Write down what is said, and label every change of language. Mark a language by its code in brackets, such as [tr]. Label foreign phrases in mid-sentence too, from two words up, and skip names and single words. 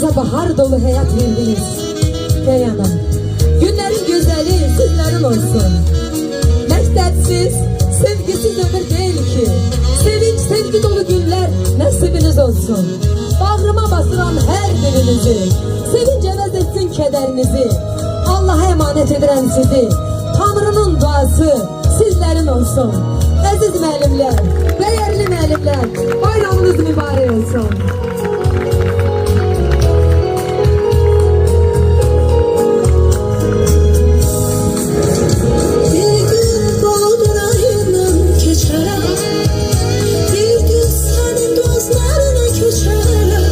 [tr] bahar dolu hayat verdiniz. Ey anam, günlerin güzeli sizlerin olsun. [az] Məqsədsiz, sevgisiz ömür değil ki. [tr] Sevinç, sevgi dolu günler nasibiniz olsun. [az] Bağrıma basıram her birinizi. Sevinç əvəz etsin kederinizi. Allah'a emanet edirəm sizi. [tr] Tanrının duası sizlerin olsun. [az] Əziz müəllimlər, değerli müəllimlər, bayramınız mübarək olsun. Bir gün Boğdurayından keçərəm, bir gün sənin gözlərinə köçərəm.